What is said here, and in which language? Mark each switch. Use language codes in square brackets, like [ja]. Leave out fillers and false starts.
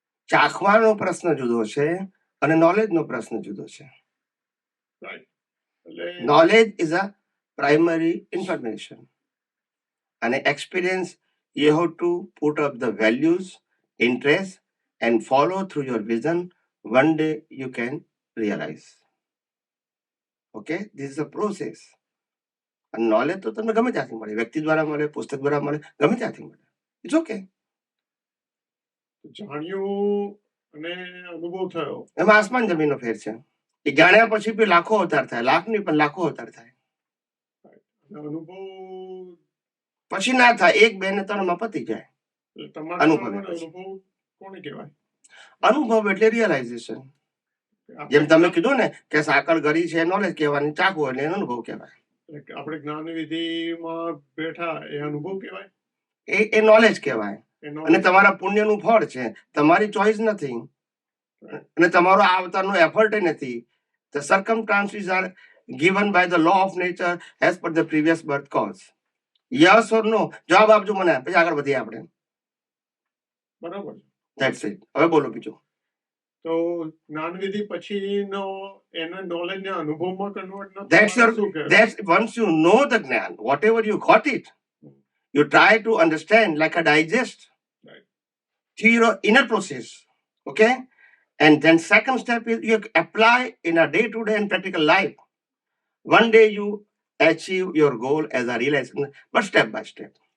[gu] ચાખવાનો પ્રશ્ન જુદો છે અને નોલેજનો પ્રશ્ન જુદો છે. [en] knowledge is a primary information [gu] અને experience [en] you have to put up the values, interest and follow through your vision. One day you can realize. Okay, this is a process. And knowledge [gu] તો તમને ગમે ત્યાંથી મળે, વ્યક્તિ દ્વારા મળે, પુસ્તક દ્વારા મળે, ગમે ત્યાંથી મળે. [en] It's okay. [gu] જાણ્યું અને અનુભવ થયો એમાં આસમાન જમીનનો ફેર છે. એ જાણ્યા પછી બી લાખો અવતાર થાય, લાખ નહીં પણ લાખો અવતાર થાય. અનુભવ પછી ના થાય, 1, 2 ને 3 માં પતી જાય. અનુભવ કોને કહેવાય? અનુભવ એટલે રિયલાઇઝેશન. જેમ તમે કીધું ને કે સાકર ગરી છે નોલેજ કહેવાની, ચાકુ એટલે એનો અનુભવ કહેવાય. આપણે જ્ઞાન વિધિમાં બેઠા એ અનુભવ કહેવાય, એ નોલેજ કહેવાય. અને તમારા પુણ્યનું ફળ છે, તમારી ચોઈસ નથી અને તમારો આ અવતારનો એફર્ટ નથી. [en] The circumstances are given by the law of nature as per the previous birth cause. Yes or no? [gu] જવાબ આપજો મને, પછી આગળ વધીએ આપણે. બરાબર. [en] That's it. [gu] હવે બોલો બીજું. તો જ્ઞાન વિધિ પછીનો એનો નોલેજ ને અનુભવમાં કન્વર્ટ ન [en] That's once you know the જ્ઞાન, whatever you got it, you try to understand like a digest through your inner process. Okay? And then second step is you apply in a day-to-day and practical life. One day you achieve your goal as a realization, but step by step.